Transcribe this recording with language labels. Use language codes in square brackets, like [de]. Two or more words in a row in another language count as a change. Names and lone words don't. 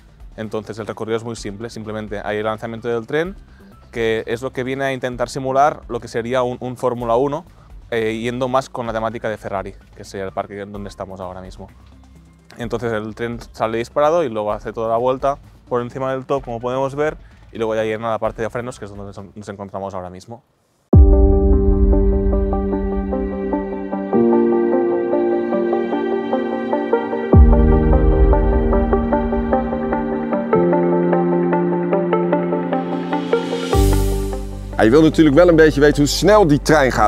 [es] Entonces, el recorrido es muy simple, simplemente hay el lanzamiento del tren, que es lo que viene a intentar simular lo que sería un Fórmula 1, yendo más con la temática de Ferrari, que sería el parque donde estamos ahora mismo. Entonces el tren sale disparado y luego hace toda la vuelta por encima del top, como podemos ver, y luego ya llega a la parte de frenos, que es donde nos encontramos ahora mismo. [nl] Je wil natuurlijk wel een beetje weten hoe snel die trein gaat.